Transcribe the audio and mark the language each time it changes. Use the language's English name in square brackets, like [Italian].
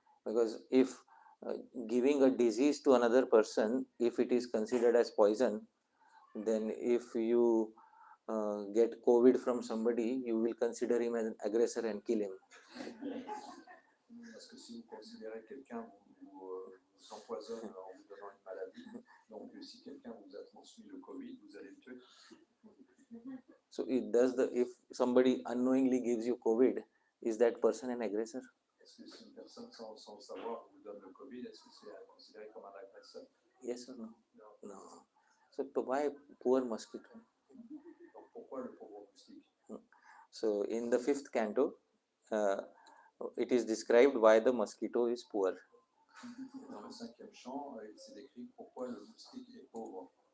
[English] Because if giving a disease to another person, if it is considered as poison, then if you get COVID from somebody, you will consider him as an aggressor and kill him. [French] Parce que si vous considérez quelqu'un vous empoisonne en vous donnant une maladie, donc si quelqu'un vous a transmis le Covid, vous allez le tuer. [English] So if somebody unknowingly gives you COVID, is that person an aggressor? [French] Est-ce que si une personne sans le savoir vous donne le Covid, est-ce que c'est considéré comme un agresseur? [English] Yes or no? No. So why poor mosquito? [French] Donc pourquoi le pauvre moustique? [English] So in the 5th canto, it is described why the mosquito is poor. [French] Dans le 5e chant, c'est décrit pourquoi le moustique est pauvre.